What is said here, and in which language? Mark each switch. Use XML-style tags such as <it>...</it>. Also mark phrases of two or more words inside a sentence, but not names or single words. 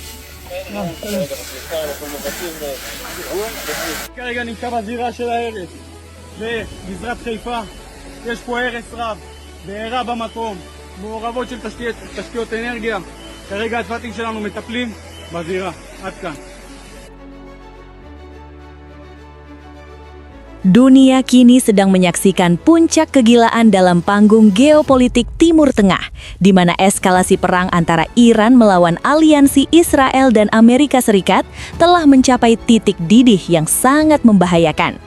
<he>אנחנו מבצעים כרגע נמצא בזירה של ההרס בגזרת חיפה. יש פה הרס רב, בעירה במקום, מעורבות של תשתיות אנרגיה. כרגע הצוותים שלנו מטפלים בזירה. עד כאן.</he> <id>Dunia kini sedang menyaksikan puncak kegilaan dalam panggung geopolitik Timur Tengah, di mana eskalasi perang antara Iran melawan aliansi Israel dan Amerika Serikat telah mencapai titik didih yang sangat membahayakan.</id>